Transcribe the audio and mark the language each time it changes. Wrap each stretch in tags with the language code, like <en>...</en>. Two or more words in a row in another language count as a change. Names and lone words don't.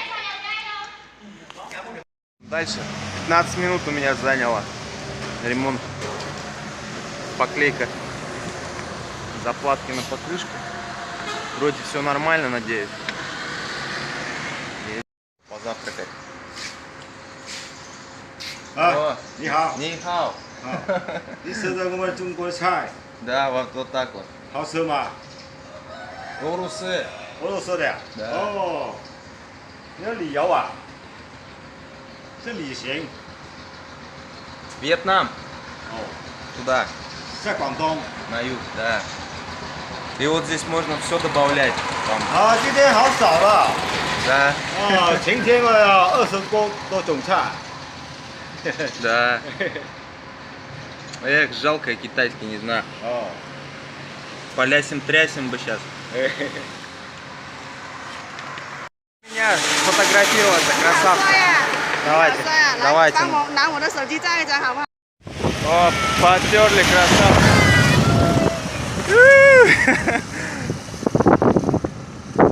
<ru>Дальше 15 минут у меня заняло ремонт. Поклейка заплатки на покрышку. Вроде все нормально, надеюсь. Позавтракать.</ru> <zh>你好. 你好. 你吃的我们中国菜，</zh> <ru>Да, вот так вот.</ru> <zh>好吃吗？</zh> <ru>Урусы.</ru> <zh>俄罗斯的。</zh> <ru>Да.</ru> <zh>哦，你要旅游啊？是旅行。</zh> <ru>Вьетнам. 哦， Туда,</ru> <zh>在广东。</zh> <ru>на юг, да. И вот здесь можно все добавлять. Там,</ru> <zh>啊，今天好少了。</zh> <ru>да,</ru> <zh>啊，前天啊，20多种菜。</zh> <ru>да. Эх, жалко, китайский не знаю. 哦。 Полясим-трясим бы сейчас. Меня сфотографироваться, красавцы. Давайте, давайте.</ru> <zh>帮我拿我的手机照一张好不好？</zh> <ru>О, потерли, красавцы.</ru>